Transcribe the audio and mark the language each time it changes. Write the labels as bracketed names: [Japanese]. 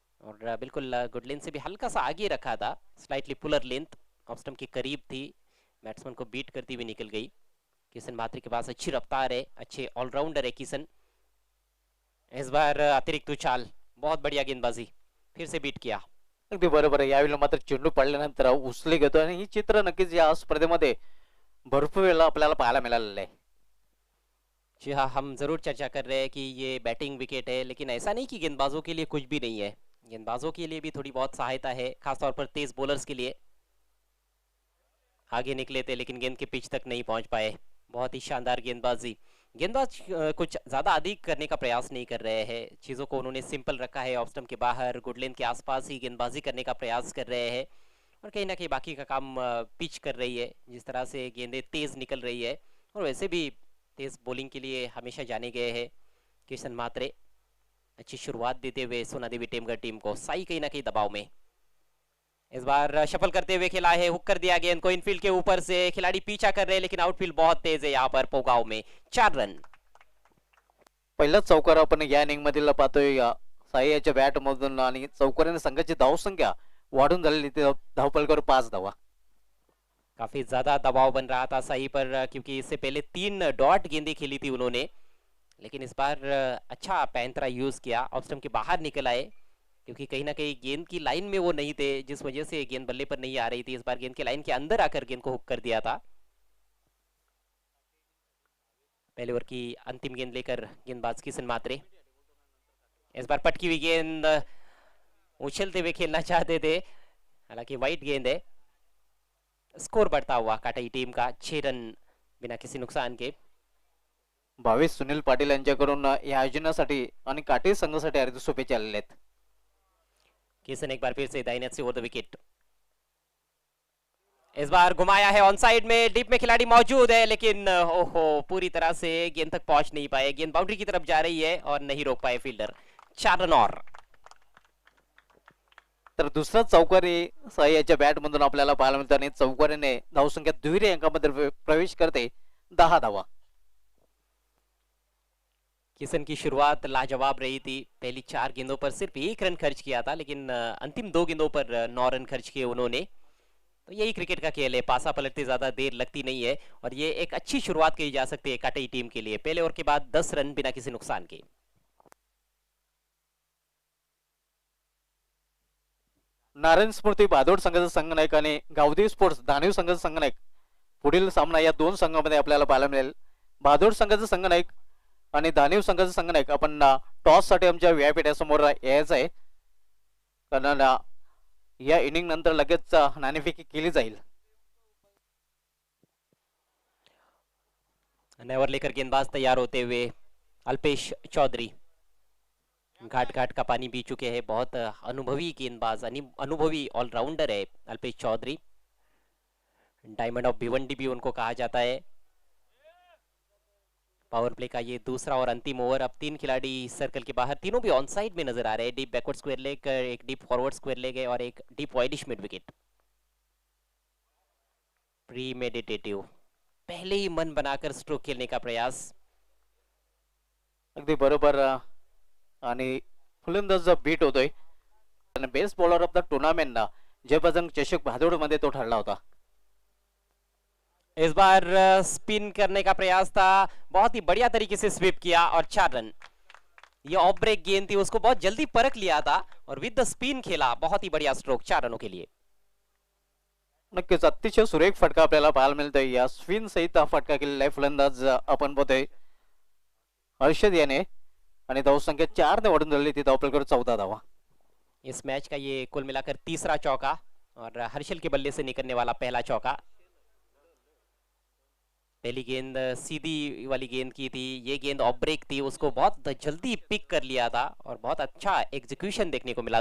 [Hindi] और बिल्कुल good length से भी हल्का सा आगे रखा था, slightly puller length off stump के करीब थी, बैट्समैन को बीट करती हुई निकल गई। किशन मात्री के पास अच्छी रफ्तार है, अच्छे ऑलराउंडर है किशन। इस बार अतिरिक्त उछाल, बहुत बढ़िया गेंदबाजी, फिर से बीट किया। [Marathi] अगदी बरोबर आहे. यावेळी मात्र चेंडू पडल्यानंतर उचले घेतो आणि ही चित्र नक्कीच या स्पर्धेमध्ये भरपूर वेळा आपल्याला पाहायला मिळालेलं आहे. [Hindi] जी हाँ, हम जरूर चर्चा कर रहे हैं कि ये बैटिंग विकेट है, लेकिन ऐसा नहीं कि गेंदबाजों के लिए कुछ भी नहीं है। गेंदबाजों के लिए भी थोड़ी बहुत सहायता है, खासतौर पर तेज बॉलर्स के लिए। आगे निकले थे लेकिन गेंद के पिच तक नहीं पहुंच पाए। बहुत ही शानदार गेंदबाजी। गेंदबाज कुछ ज्यादा अधिक करने का प्रयास नहीं कर रहे हैं, चीजों को उन्होंने सिंपल रखा है। ऑफ स्टंप के बाहर गुड लेंथ के आसपास ही गेंदबाजी करने का प्रयास कर रहे हैं, और कहीं ना कहीं बाकी का काम पिच कर रही है। जिस तरह से गेंदें तेज निकल रही है, और वैसे भी तेज बॉलिंग के लिए हमेशा जाने गए हैं किशन मात्रे। अच्छी शुरुआत देते हुए सोना देवी टेमगर टीम को, साई कहीं ना कहीं दबाव में। इस बार शफल करते हुए खेला है, हुक कर दिया गेंद को इनफील्ड के ऊपर से, खिलाड़ी पीछा कर रहे हैं लेकिन आउटफील्ड बहुत तेज है यहाँ पर पोगाव में। 4 रन। [Marathi] पहिलाच चौकार आपण या इनिंग मधील पाहतोय साई याच्या बॅट मधून, आणि चौकाराने संघाची धावसंख्या वाढून झालेली, धावपलकर 5 धावा। [Hindi] काफी ज्यादा दबाव बन रहा था सही पर, क्योंकि इससे पहले 3 डॉट गेंदें खेली थी उन्होंने, लेकिन इस बार अच्छा पैंतरा यूज किया। ऑफ स्टंप के बाहर निकल आए, क्योंकि कहीं ना कहीं गेंद की लाइन में वो नहीं थे, जिस वजह से गेंद बल्ले पर नहीं आ रही थी। इस बार गेंद के लाइन के अंदर आकर गेंद को हुक कर दिया था। पहले ओवर की अंतिम गेंद लेकर गेंदबाज किशन मात्रे। इस बार पटकी हुई गेंद, उछलते हुए खेलना चाहते थे, हालांकि वाइट गेंद है। स्कोर बढ़ता हुआ काटाई टीम का 6 रन बिना किसी नुकसान के। [Marathi] भावेश सुनील पाटील यांच्याकडून या आयोजनासाठी आणि काटे संघासाठी हार्दिक शुभेच्छा आलेल्या आहेत. [Hindi] किशन एक बार फिर से दाहिने से ओवर द विकेट। इस बार घुमाया है ऑन साइड में, डीप में खिलाड़ी मौजूद है, लेकिन ओहो पूरी तरह से गेंद तक पहुंच नहीं पाए। गेंद बाउंड्री की तरफ जा रही है और नहीं रोक पाए फील्डर। 4 रन और। [Marathi] तर दुसरा चौकारी साई याच्या बॅट मधून आपल्याला पाहायला मिळतो, आणि चौकारीने धावसंख्या दुहेरी अंकामध्ये प्रवेश करते, 10 धावा। [Hindi] किशन की शुरुआत लाजवाब रही थी। पहली 4 गेंदों पर सिर्फ 1 रन खर्च किया था, लेकिन अंतिम 2 गेंदों पर 9 रन खर्च किए उन्होंने। तो यही क्रिकेट का खेल है, पासा पलटते ज्यादा देर लगती नहीं है और ये एक अच्छी शुरुआत कही जा सकती है काटई टीम के लिए। पहले ओवर के बाद 10 रन बिना किसी नुकसान के। [Marathi] नारायण स्मृती भादोड संघाचा संघनायक आणि गावदेवी स्पोर्ट्स दानव संघाचा संघनायक पुढील सामना या दोन संघामध्ये आपल्याला पाहायला मिळेल. भादोड संघाचा संघनायक आणि दानव संघाचा संघनायक आपण टॉस साठी आमच्या व्यासपीठासमोर यायचं आहे, कारण या इनिंग नंतर लगेच नाणेफेकी केली जाईल. [Hindi] नेवर लेकर गेंदबाज तैयार होते हुए अल्पेश चौधरी घाट घाट का पानी पी चुके हैं। बहुत अनुभवी गेंदबाज, अनुभवी ऑलराउंडर है अल्पेश चौधरी। डायमंड ऑफ भिवंडी भी उनको कहा जाता है। पावर प्ले का ये दूसरा और अंतिम ओवर। अब 3 खिलाड़ी सर्कल के बाहर, तीनों भी ऑन साइड में नजर आ रहे हैं। डीप बैकवर्ड स्क्वायर लेग, एक डीप फॉरवर्ड स्क्वायर लेग है और एक डीप वाइडिश मिड विकेट। प्रीमेडिटेटिव, पहले ही मन बनाकर स्ट्रोक खेलने का प्रयास। [Marathi] अगदी बरोबर. आणि फलंदाज बीट होतोय. Best bowler of the tournament जयबजरंग चषक भादोड मध्ये तो ठरला होता. [Hindi] इस बार स्पिन करने का प्रयास था, बहुत ही बढ़िया तरीके से स्वीप किया और 4 रन। ये ऑफ ब्रेक गेंद थी, उसको बहुत जल्दी परख लिया था और [English] with the spin [Hindi] खेला। बहुत ही बढ़िया स्ट्रोक 4 रनों के लिए। [Marathi] नक्कीच अतिशय सुरेख फटका आपल्याला पाहायला मिळतोय. या स्पिन सहित हा फटका केलेला आहे फलंदाज आपण बघतोय हर्षद याने, आणि धावसंख्या 4 ने वाढून झाली. ती धावफलकावर 14 धावा. [Hindi] इस मैच का ये कुल मिलाकर तीसरा चौका और हर्षल के बल्ले से निकलने वाला पहला चौका। पहली गेंद सीधी वाली गेंद की थी, ये गेंद ऑफ ब्रेक थी, उसको बहुत जल्दी पिक कर लिया था और बहुत अच्छा एग्जीक्यूशन देखने को मिला।